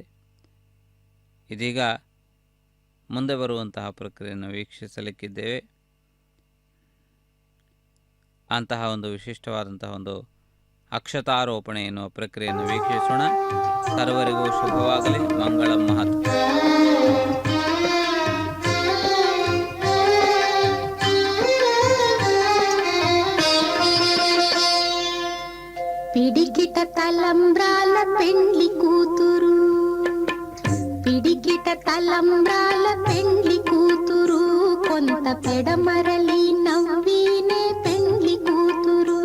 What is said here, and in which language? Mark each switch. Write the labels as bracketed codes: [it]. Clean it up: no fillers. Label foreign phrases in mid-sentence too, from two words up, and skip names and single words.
[kn] ಇದೀಗ ಮುಂದೆ ಬರುವಂತಹ ಪ್ರಕ್ರಿಯೆಯನ್ನು ವೀಕ್ಷಿಸಲಿಕ್ಕಿದ್ದೇವೆ. ಅಂತಹ ಒಂದು ವಿಶಿಷ್ಟವಾದಂತಹ ಒಂದು ಅಕ್ಷತಾರೋಪಣೆ ಎನ್ನುವ ಪ್ರಕ್ರಿಯೆಯನ್ನು ವೀಕ್ಷಿಸೋಣ. ಸರ್ವರಿಗೂ ಶುಭವಾಗಲಿ. ಮಂಗಳಂ ಮಹತ್. [te] పిడికిట తలంబ్రాల పెండ్లి కూతురు, పిడికిట తలంబ్రాల పెండ్లి కూతురు, కొంత పెడమరలి నవ్వీనే పెండ్లి కూతురు.